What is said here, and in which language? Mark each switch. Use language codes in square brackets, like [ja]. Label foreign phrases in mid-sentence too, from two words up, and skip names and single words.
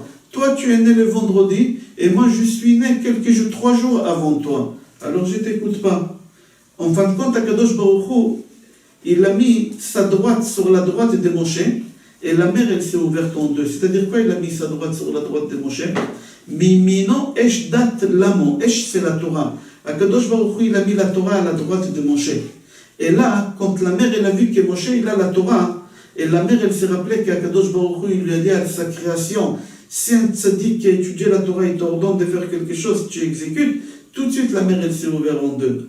[fr] Toi, tu es né le vendredi, et moi, je suis né 3 jours avant toi. Alors, je ne t'écoute pas. En fin de compte, [he] הקדוש ברוך הוא, [fr] il a mis sa droite sur la droite de Moshe, et la mer, elle s'est ouverte en deux. C'est-à-dire quoi, il a mis sa droite sur la droite de Moshe? [he] מימינו אש דת למו. אש, [fr] c'est la Torah. [he] הקדוש ברוך הוא, [fr] il a mis la Torah à la droite de Moshe. Et là, quand la mer, elle a vu que Moshe, il a la Torah, et la mer, elle s'est rappelée qu' [he] הקדוש ברוך הוא, [fr] il lui a dit à sa création, si un tzaddik qui a étudié la Torah, il t'ordonne de faire quelque chose, tu exécutes, tout de suite, la mer, elle s'est ouverte en deux.